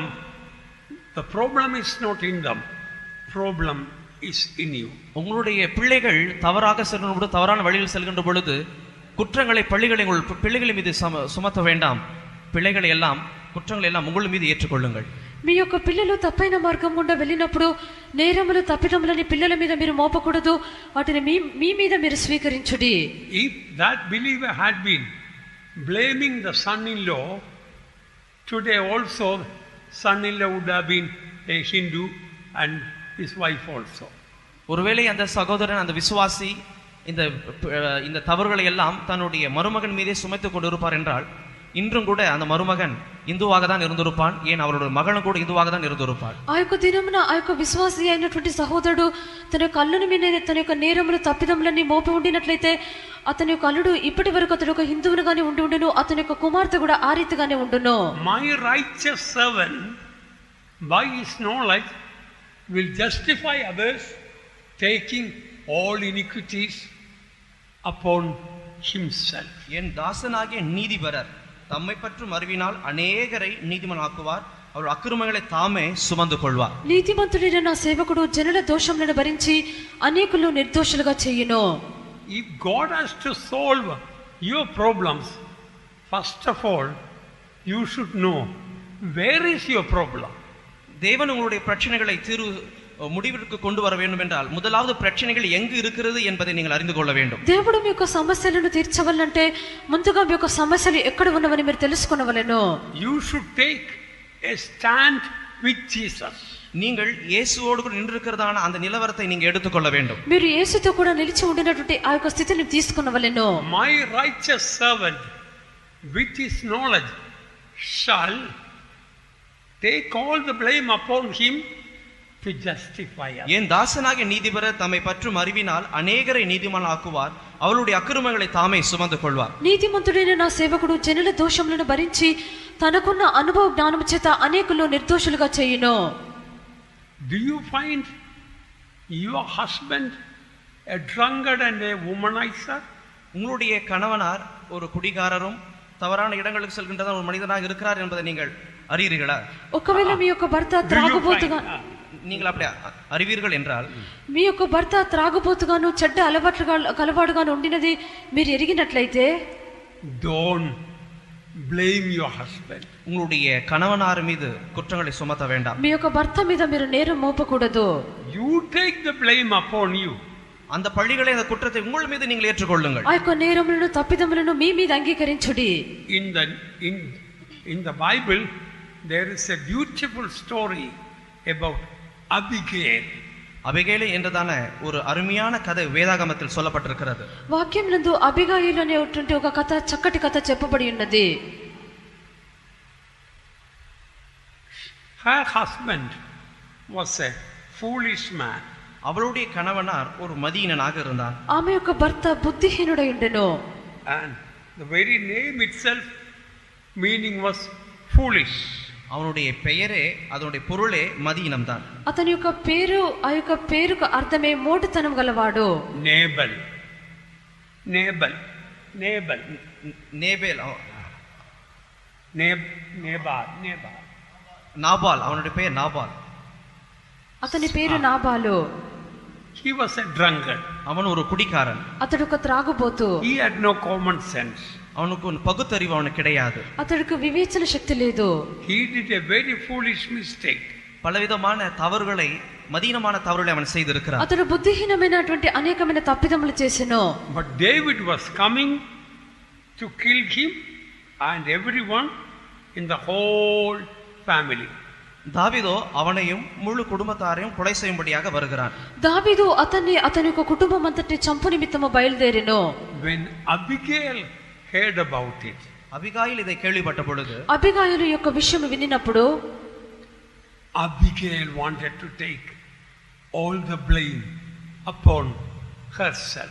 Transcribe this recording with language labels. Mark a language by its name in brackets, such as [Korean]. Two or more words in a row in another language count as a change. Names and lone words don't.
[English] The problem is not in them. Problem is in you. [Tamil] உங்களுடைய பிள்ளைகள் தவறாக செல்லும் பொழுது, தவறான வழியில் செல்கின்ற பொழுது குற்றங்களை பிள்ளைகளின் மீது சுமத்த வேண்டாம். குற்றங்களை எல்லாம் உங்கள் மீது ஏற்றுக்கொள்ளுங்கள். [Telugu] మీ యొక్క పిల్లలు తప్పైన మార్గం గుండా వెళ్ళినప్పుడు నేరములు తప్పిదములని పిల్లల మీద మీరు మోపకూడదు, వాటిని మీ మీద మీరు స్వీకరించుడి. [English] If that believer had been blaming the son-in-law, today also son-in-law would have been a Hindu and his wife also. [Tamil] ஒருவேளை அந்த சகோதரன், அந்த விசுவாசி இந்த தவறுகளை எல்லாம் தன்னுடைய மருமகன் மீதே சுமைத்துக் கொண்டிருப்பார் என்றால், இன்றும் கூட அந்த மருமகன் இந்துவாக தான் இருந்திருப்பான். ஏன், அவருடைய மகளும் கூட இந்துவாக தான் இருந்திருப்பார். [Telugu] ఆ యొక్క దినమున ఆ యొక్క విశ్వాసి అయినటువంటి సహోదరుడు తన యొక్క అల్లుని మీద తన యొక్క నేరములు తప్పిదములన్నీ మోపి ఉండినట్లయితే అతని యొక్క అల్లుడు ఇప్పటి వరకు అతడు ఒక హిందువునిగానే ఉండును, అతని యొక్క కుమార్తె కూడా ఆ రీతిగానే ఉండును. [English] My righteous servant by his knowledge will justify others, taking all iniquities upon himself. [Tamil] என் தாசனாகிய நீதிபரர் தம்மை பற்றும் அறிவினால் அநேகரை நீதிமானாக்குவார், அவர் அக்கிரமங்களை தாமே சுமந்து கொள்வார். [Telugu] నీతిమంతుడైన నా సేవకుడు జనుల దోషములను భరించి అనేకులను నిర్దోషులుగా చేయును. [English] If God has to solve your problems, first of all you should know where is your problem. [Tamil] தேவன் உங்களுடைய பிரச்சனைகளை முடிவிற்கு கொண்டு வர வேண்டும் என்றால் முதலாவது பிரச்சனைகள் எங்கு இருக்கிறது என்பதை நீங்கள் அறிந்து கொள்ள வேண்டும். [Telugu] దేవుడు మీ యొక్క సమస్యలను తీర్చవాలంటే ముందుగా మీ యొక్క సమస్యలు ఎక్కడ ఉన్నవని మీరు తెలుసుకొనవలెను. [English] You should take a stand with Jesus. [Tamil] நீங்கள் இயேசுவோடு கூட நின்றிருக்கிறதான அந்த நிலவரத்தை நீங்க எடுத்துக்கொள்ள வேண்டும். [Telugu] మీరు యేసుతో కూడా నిలిచి ఉండినటువంటి ఆ యొక్క స్థితిని తీసుకొనవలెను. [English] My righteous servant with his knowledge shall take all the blame upon him to justify us. [Tamil] என் தாசனாகிய நீதிபரர் தம்மை பற்றும் அறிவினால் அநேகரை நீதிமானாக்குவார், அவருடைய அக்கிரமங்களை தாமே சுமந்து கொள்வார். [Telugu] నీతిమంతుడైన నా సేవకుడు జనుల దోషములను భరించి తనకున్న అనుభవ జ్ఞానము చేత అనేకులను నిర్దోషులుగా చేయును. [English] Do you find your husband a drunkard and a womanizer? [Tamil] உங்களுடைய கணவனார் ஒரு குடிகாரரும் தவறான இடங்களுக்கு செல்கின்ற ஒரு மனிதனாக இருக்கிறார் என்பதை நீங்கள் அறியீர்களா? [Telugu] ఒకవేళ మీ యొక్క భర్త త్రాగుబోతుగా [Tamil] நீங்கள் அப்படி அறிவீர்கள் என்றால், [Telugu] మీ యొక్క భర్త త్రాగుబోతుగాను చెడ్డ అలవాటుగాను ఉండినది మీరు ఎరిగినట్లయితే, [English] don't blame your husband. [Tamil] உங்களுடைய கணவனார் மீது குற்றங்களை சுமத்த வேண்டாம். [Telugu] మీ యొక్క భర్త మీద మీరు నేరం మోపకూడదు. [English] You take the blame upon you. [Tamil] அந்த பழிகளை, அந்த குற்றத்தை உங்கள் மீது நீங்கள் ஏற்றுக்கொள்ளுங்கள். [Telugu] ఆ యొక్క నేరములను తప్పిదములను మీ మీద అంగీకరించుడి. [English] In the Bible there is a beautiful story about Abigail. [Tamil] அபிகேல் என்றதான ஒரு அருமையான கதை வேதாகமத்தில் சொல்லப்பட்டிருக்கிறது. [Telugu] వాక్యమునందు అబిగాయిలు అనేటువంటి ఒక కథ, చక్కటి కథ చెప్పబడి ఉన్నది. [English] Her husband was a foolish man. [Tamil] அவளுடைய கணவனார் ஒரு மதியீனனாக இருந்தார். [Telugu] ఆమె యొక్క భర్త బుద్ధిహీనుడై ఉండెను. [English] And the very name itself meaning was foolish. [Tamil] அவனுடைய பெயரே, அதனுடைய பொருளே மதியீனம் தான். [Telugu] అతని యొక్క పేరు, ఆ యొక్క పేరుకు అర్థమే మోటుతనం గలవాడు. [English] Nabal. [Tamil] நாபால், அவனுடைய பெயர் நாபால். [Telugu] అతని పేరు నాబాలు. [English] He was a drunkard. [Tamil] அவன் ஒரு குடிகாரன். [Telugu] అతడు ఒక త్రాగుబోతు. [English] He had no common sense. [Tamil] அவனுக்கு பகுத்தறிவு அவனுக்கு கிடையாது. [Telugu] అతడికి వివేచన శక్తి లేదు. [English] He did a very foolish mistake. [Tamil] பலவிதமான தவறுகளை, மதீனமான தவறுகளை அவன் செய்திருக்கிறான். [Telugu] అతడు బుద్ధిహీనమైనటువంటి అనేకమైన తప్పిదములు చేసెను. [English] But David was coming to kill him and everyone in the whole family. [Tamil] தாவீதோ அவனையும் முழு குடும்பத்தாரையும் கொலை செய்யும்படியாக வருகிறான். [Telugu] దావీదు అతన్ని, అతని యొక్క కుటుంబం అంతటిని చంపు నిమిత్తము బయలుదేరెను. [English] When Abigail heard about it, [Tamil] அபிகாயில் இதை கேள்விப்பட்ட பொழுது, [Telugu] అబిగాయిలు యొక్క విషయం వినినప్పుడు, [English] Abigail wanted to take all the blame upon herself.